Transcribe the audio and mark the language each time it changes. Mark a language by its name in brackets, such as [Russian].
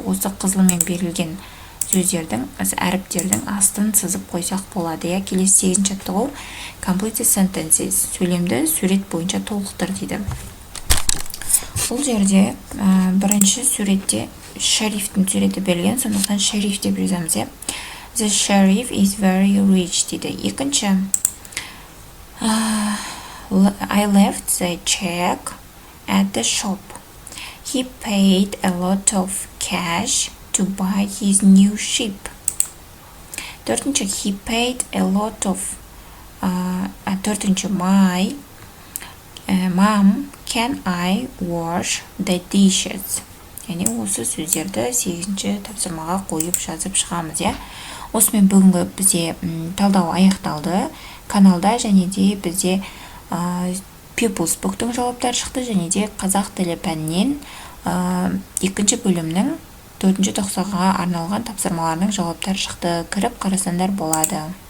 [Kazakh] Осы қызылмен берілген сөздердің, әріптердің астын сызып қойсақ болады. Келесі 8-ші аттығу [English] complete sentences, [Kazakh] сөйлемді сурет бойынша толықтыр дейді. Бұл жерде бірінші суретте шерифтің суреті берілген, сондықтан шериф деп жазамыз. [English] The sheriff is very rich [Kazakh] дейді. Екінші, [English] I left the check at the shop. He paid a lot of cash to buy his new ship. [Kazakh] Төртінші, [English] he paid a lot of төртінші, my mom, can I wash the dishes? [Kazakh] Яғни осы сөздерді 8-ші тапсырмаға қойып жазып шығамыз. Осымен бүгінгі бізде талдау аяқталды. Каналда және де бізде Pupils Book'тың жауаптары шықты, және де қазақ тілі пәнінен 2-ші бөлімнің 4-ші тоқсанға арналған тапсырмаларының жауаптары шықты. Кіріп қарасаңдар болады.